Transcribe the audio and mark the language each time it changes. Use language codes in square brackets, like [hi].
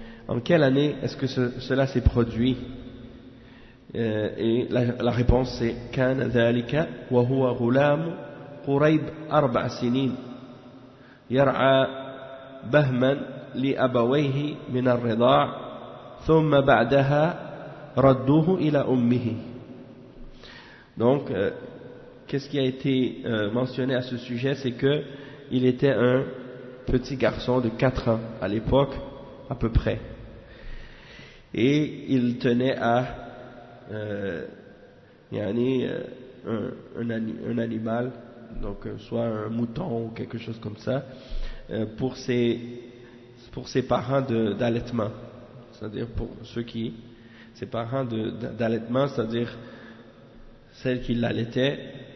[fr] En quelle année est-ce que cela s'est produit? Et la réponse c'est [ar] كان ذلك وهو غلام قريب أربع سنين يرعى بهما لأبويه من الرضاع ثم بعدها ردوه إلى أمه. [fr] Donc qu'est-ce qui a été mentionné à ce sujet, c'est que il était un petit garçon de 4 ans à l'époque à peu près, et il tenait à un animal, donc soit un mouton ou quelque chose comme ça, pour ses parents d'allaitement, c'est-à-dire pour ceux qui ses parents d'allaitement, c'est-à-dire celles qui l'allaitaient.